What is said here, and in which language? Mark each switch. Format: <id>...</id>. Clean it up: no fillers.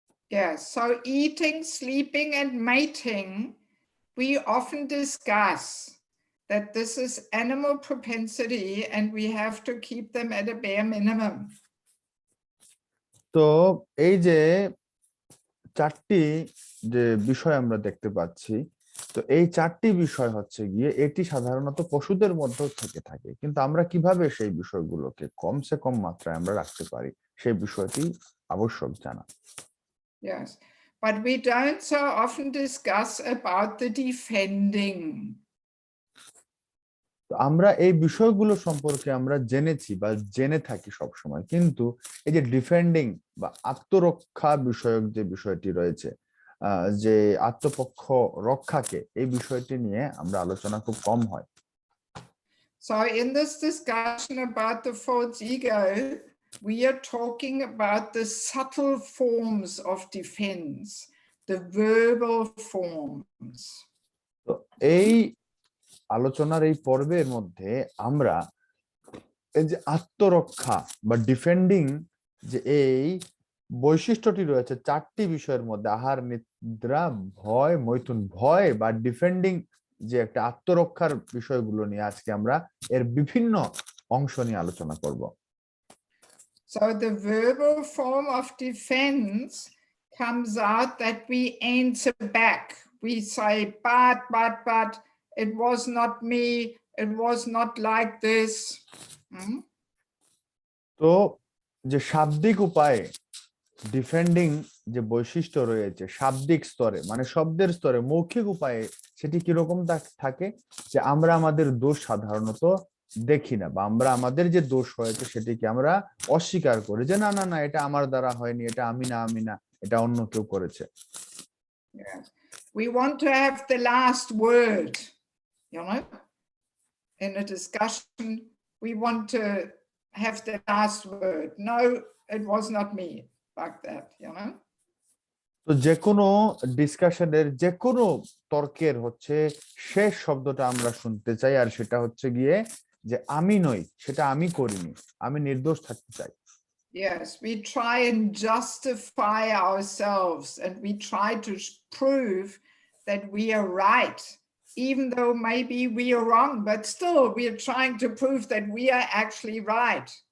<en>Yes, so eating, sleeping, and mating, we often discuss that this is animal propensity and we have to keep them at a bare minimum.</en> <bn>তো এই যে চারটি যে বিষয় আমরা দেখতে পাচ্ছি, তো এই চারটি বিষয় গিয়ে এটি সাধারণত পশুদের মধ্যেও থেকে থাকে, কিন্তু আমরা কিভাবে সেই বিষয়গুলোকে কমসে কম মাত্রায় আমরা রাখতে পারি সেই বিষয়টি আবশ্যক জানা।</bn> <en>Yes, but we don't so often discuss about the defending.</en> <bn>আমরা এই বিষয়গুলো সম্পর্কে আমরা জেনেছি বা জেনে থাকি সব সময়, কিন্তু এই যে ডিফেন্ডিং বা আত্মরক্ষা বিষয়ক যে বিষয়টি রয়েছে, যে আত্মপক্ষ রক্ষাকে, এই বিষয়টি নিয়ে আমরা আলোচনা খুব কম হয়।</bn> <en>So in this discussion about the false ego, we are talking about the subtle forms of defense, the verbal forms.</en> <bn>তো এই আলোচনার এই পর্বের মধ্যে আমরা এই যে আত্মরক্ষা বা ডিফেন্ডিং যে এই বৈশিষ্ট্যটি রয়েছে চারটি বিষয়ের মধ্যে আহার নিদ্রা ভয় মৈথুন ভয় বা ডিফেন্ডিং যে একটা আত্মরক্ষার বিষয়গুলো নিয়ে আজকে আমরা এর বিভিন্ন অংশ নিয়ে আলোচনা করব।</bn> <en>So the verbal form of defense comes out that we answer back. We say, but, it was not me, it was not like this.</en> <bn>তো যে শাব্দিক উপায়ে ডিফেন্ডিং যে বৈশিষ্ট্য রয়েছে শাব্দিক স্তরে মানে শব্দের স্তরে মৌখিক উপায়ে সেটি কিরকম থাকে যে আমরা আমাদের দোষ সাধারণত দেখি না বা আমরা আমাদের যে দোষ হয়েছে সেটিকে আমরা অস্বীকার করি যে না না না এটা আমার দ্বারা হয়নি, এটা আমি না এটা অন্য কেউ করেছে।</bn> <en>Yes. We want to have the last word, you know, in a discussion. We want to have the last word. No, it was not me, like that, you know.</en> <bn>তো যে কোনো ডিসকাশনের যে কোনো তর্কের হচ্ছে শেষ শব্দটা আমরা শুনতে চাই আর সেটা হচ্ছে গিয়ে যে আমি নই, সেটা আমি করিনি, আমি নির্দোষ থাকতে চাই।</bn> <en>Yes, we try and justify ourselves and we try to prove that we are right, even though maybe we are wrong, but still we are trying to prove that we are actually right.</en>